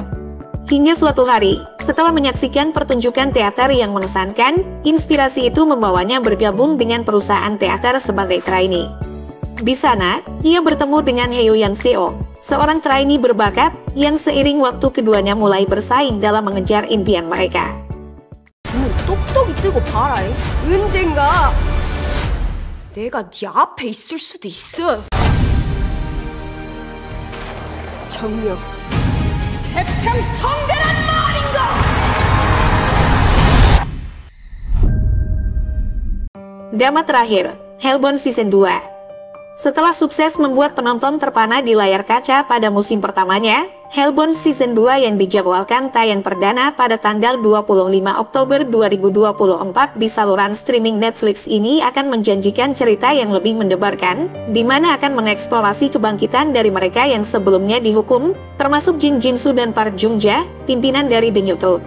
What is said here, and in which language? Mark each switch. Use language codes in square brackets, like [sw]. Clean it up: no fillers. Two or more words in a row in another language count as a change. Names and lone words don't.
[id] Hingga suatu hari, setelah menyaksikan pertunjukan teater yang mengesankan, inspirasi itu membawanya bergabung dengan perusahaan teater sebagai trainee. Di sana, ia bertemu dengan Heo Yan Seo, seorang trainee berbakat yang seiring waktu keduanya mulai bersaing dalam mengejar impian mereka. [ko] 똑똑이 뜨고 봐라. 언젠가 내가 네 앞에 있을 수도 있어. 정명. [id] Drama terakhir, Hellbound Season 2. Setelah sukses membuat penonton terpana di layar kaca pada musim pertamanya, Hellbound Season 2 yang dijadwalkan tayang perdana pada tanggal 25 Oktober 2024 di saluran streaming Netflix ini akan menjanjikan cerita yang lebih mendebarkan, di mana akan mengeksplorasi kebangkitan dari mereka yang sebelumnya dihukum, termasuk Jin Jin-soo dan Park Jung-ja, pimpinan dari The New Truth.